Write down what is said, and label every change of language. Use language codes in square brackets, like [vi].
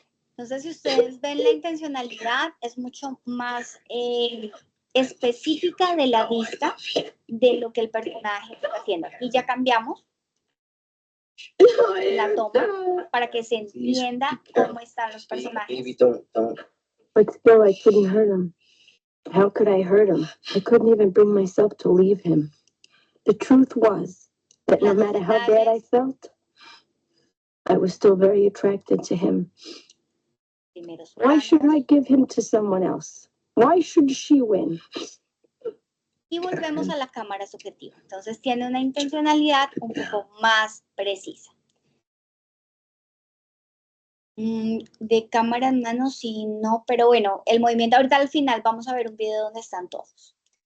[es] Entonces, si ustedes ven la intencionalidad, es mucho más específica de la vista de lo que el personaje está haciendo. Y ya cambiamos la toma para que se entienda cómo están los personajes. [en] Baby, don't. But still, I couldn't hurt him. How could I hurt him? I couldn't even bring myself to leave him. The truth was that no matter how bad I felt, I was still very attracted to him. Why should I give him to someone else? Why should she win? [es] Y volvemos a la cámara subjetiva. Entonces tiene una intencionalidad un poco más precisa. De cámara en mano sí, no, pero bueno, el movimiento, ahorita al final vamos a ver un video donde están todos.